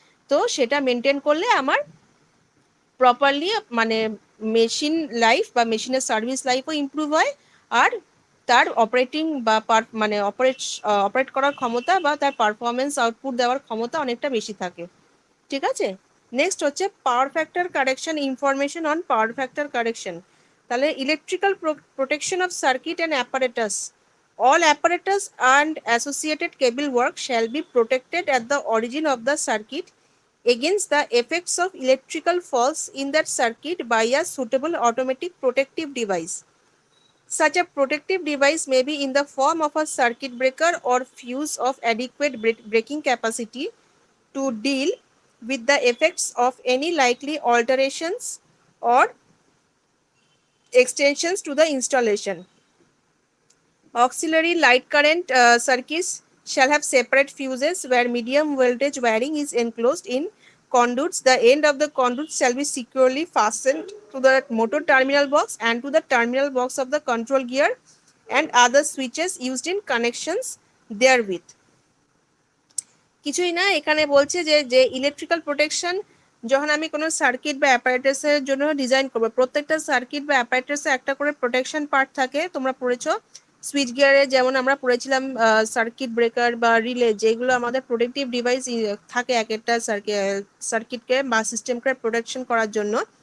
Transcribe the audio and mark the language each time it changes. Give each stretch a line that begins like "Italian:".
Bangla: তো সেটা মেনটেন করলে আমার প্রপারলি মানে মেশিন লাইফ বা মেশিনের সার্ভিস লাইফও ইমপ্রুভ হয়, আর তার অপারেটিং বা মানে অপারেট করার ক্ষমতা বা তার পারফরমেন্স আউটপুট দেওয়ার ক্ষমতা অনেকটা বেশি থাকে। ঠিক আছে, নেক্সট হচ্ছে power factor correction, information on power factor correction. তাহলে
English: Electrical protection of circuit and apparatus, all apparatus and associated cable work shall be protected at the origin of the circuit against the effects of electrical faults in that circuit by a suitable automatic protective device. Such a protective device may be in the form of a circuit breaker or fuse of adequate breaking capacity to deal with the effects of any likely alterations or extensions to the installation. Auxiliary light current circuits shall have separate fuses where medium voltage wiring is enclosed in conduits. The end of the conduit shall be securely fastened to the motor terminal box and to the terminal box of the control gear and other switches used in connections therewith.
Bangla: কিছুই না, এখানে বলছে যে যে electrical protection যখন আমি কোনো circuit বা অ্যাপারেটাসের জন্য ডিজাইন করবো, প্রত্যেকটা সার্কিট বা অ্যাপারেটাসে একটা করে প্রোটেকশন পার্ট থাকে। তোমরা পড়েছো সুইচ গিয়ারে, যেমন আমরা পড়েছিলাম সার্কিট ব্রেকার বা রিলে, যেগুলো আমাদের প্রোটেক্টিভ ডিভাইস থাকে এক একটা সার্কিটকে বা সিস্টেমকে প্রোটেকশন করার জন্য।